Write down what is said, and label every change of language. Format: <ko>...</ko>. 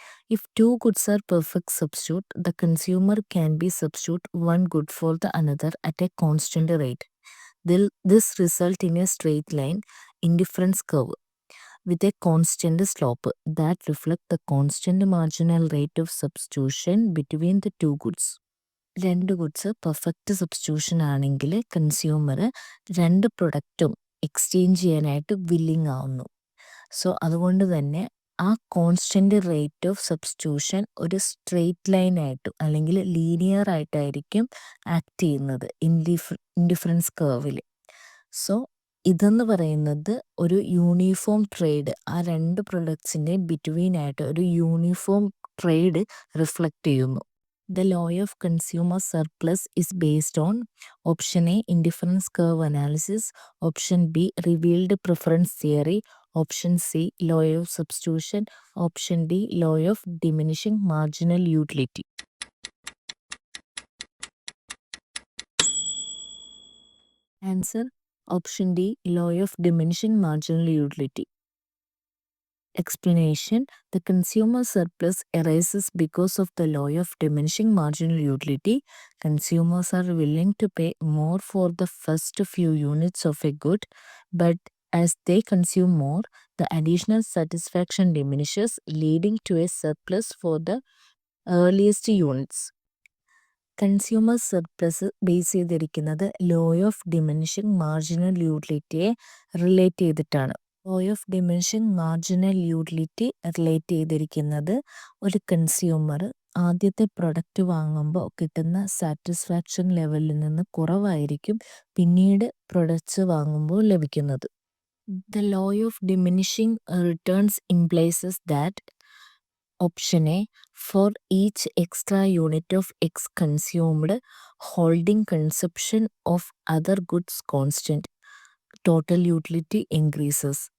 <en>If two goods are perfect substitute, the consumer can be substitute one good for the another at a constant rate. This result in a straight line indifference curve with a constant slope that reflect the constant marginal rate of substitution between the two goods.</en> <ml>രണ്ട് goods perfect substitution ആണെങ്കിൽ consumer രണ്ട് പ്രൊഡക്റ്റും exchange ചെയ്യാനായിട്ട് willing ആവുന്നു. So അതുകൊണ്ട് തന്നെ ആ constant rate of substitution ഒരു straight line ആയിട്ടും അല്ലെങ്കിൽ ലീനിയർ ആയിട്ടായിരിക്കും ആക്ട് ചെയ്യുന്നത് ഇൻഡിഫറൻസ് കർവിൽ. സോ ഇതെന്ന് പറയുന്നത് ഒരു യൂണിഫോം ട്രേഡ്, ആ രണ്ട് പ്രൊഡക്ട്സിൻ്റെ ബിറ്റ്വീൻ ആയിട്ട് ഒരു യൂണിഫോം ട്രേഡ് റിഫ്ലക്റ്റ് ചെയ്യുന്നു.</ml> <en>The law of consumer surplus is based on option A, indifference curve analysis, option B, revealed preference theory, option C, law of substitution, option D, law of diminishing marginal utility. Answer, option D, law of diminishing marginal utility. Explanation, the consumer surplus arises because of the law of diminishing marginal utility. Consumers are willing to pay more for the first few units of a good, but as they consume more, the additional satisfaction diminishes, leading to a surplus for the earliest units.</en> <ml>Consumer surplus base ചെയ്തിരിക്കുന്നത് law of diminishing marginal യൂട്ടിലിറ്റിയെ relate ചെയ്തിട്ടാണ്. Law of diminishing marginal utility relate ചെയ്തിരിക്കുന്നത് ഒരു consumer ആദ്യത്തെ product വാങ്ങുമ്പോൾ കിട്ടുന്ന satisfaction ലെവലിൽ നിന്ന് കുറവായിരിക്കും പിന്നീട് പ്രൊഡക്ട്സ് വാങ്ങുമ്പോൾ ലഭിക്കുന്നത്.</ml> <en>The law of diminishing returns implies that option A, for each extra unit of X consumed, holding consumption of other goods constant, total utility increases.</en>